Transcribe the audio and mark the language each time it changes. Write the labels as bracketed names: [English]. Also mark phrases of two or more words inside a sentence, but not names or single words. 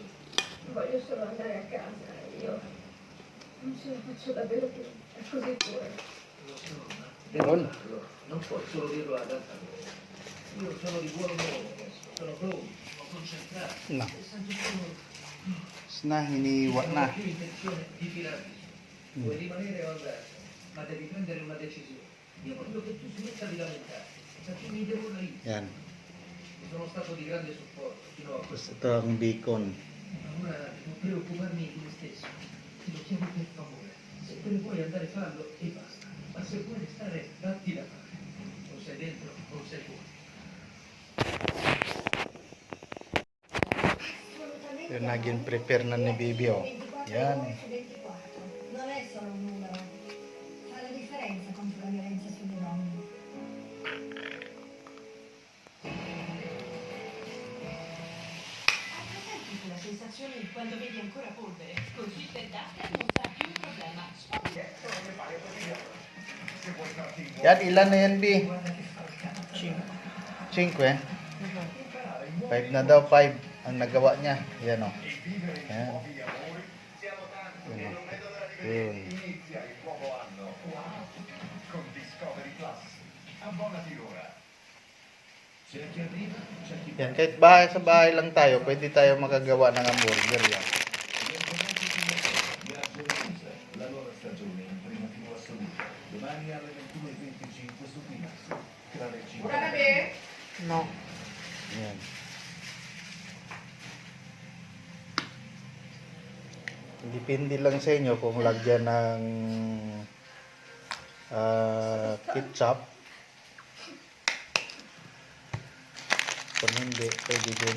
[Italian] Voglio solo andare a casa. Io non ce la faccio davvero più. È così pure. Lo so, ma devi farlo. Non puoi solo dirlo ad alta voce. Io sono di buon umore adesso. Sono pronto, sono concentrato. No. E sento solo... [Filipino] Na, hiniwa [Italian] Non [Filipino] na. [Italian] ho più intenzione di tirarti su. Vuoi rimanere o andare? Ma devi prendere una decisione. Io voglio che tu smetta di lamentarti, perché mi devo una io. [Filipino] Yan. [Italian] Sono stato di grande supporto fino a [Filipino] Tapos [Italian] questo. [Filipino] ito ang bacon. [Italian] Ma ora devo preoccuparmi di me stesso. Ti lo chiedo per favore. Se te ne vuoi andare fallo e basta. Ma se vuoi restare, datti da fare. O sei dentro o sei fuori. [Filipino] Yun naging prepare na ni Bibi, oh. Yan. [Italian] Non è solo un numero. Fa la differenza contro la violenza sulle donne. Hai presente quella sensazione di quando vedi ancora polvere? Con Swift Duster non sarà più un problema. [Filipino] Yan, ilan na yan, Bi? [Italian] Guarda che fa il cazzo. [Filipino] 5 eh? 5 na daw, 5 ang nagawa niya. Yan, oh. Yan. Yan, oh. Yun. [Italian] Inizia il nuovo anno con Discovery Plus. Abbonati ora. C'è chi arriva, c'è chi [Filipino] Yan, kahit bahay sa bahay lang tayo, pwede tayo makagawa ng hamburger yan. [Italian] Viaggio Rosa, la nuova stagione in prima fino assoluta. Domani alle 21:25 su Pimax. Tra le 5. No. [Filipino] Yan. Depende lang sa inyo kung lagyan ng ketchup. Kung hindi, pwede din.